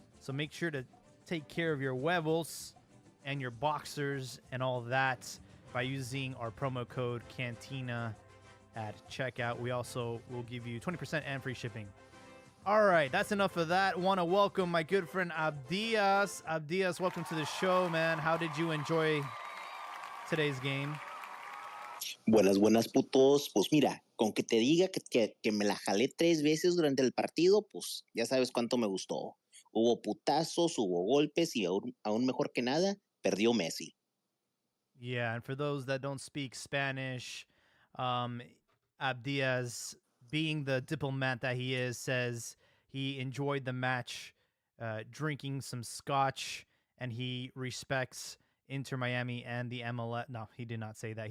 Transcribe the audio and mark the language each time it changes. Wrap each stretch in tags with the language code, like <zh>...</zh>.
<en>So make sure to take care of your huevos and your boxers and all that by using our promo code Cantina at checkout. We also will give you 20% and free shipping. All right, that's enough of that. Want to welcome my good friend Abdias. Abdias, welcome to the show, man. How did you enjoy today's game?</en> <es>Buenas, putos. Pues mira, con que te diga que me la jalé 3 veces durante el partido, pues ya sabes cuánto me gustó. Hubo putazos, hubo golpes y aún mejor que nada, perdió Messi.</es> <en>Yeah, and for those that don't speak Spanish, Abdias, being the diplomat that he is, says he enjoyed the match, drinking some scotch, and he respects Inter Miami and the MLS. No, he did not say that.</en>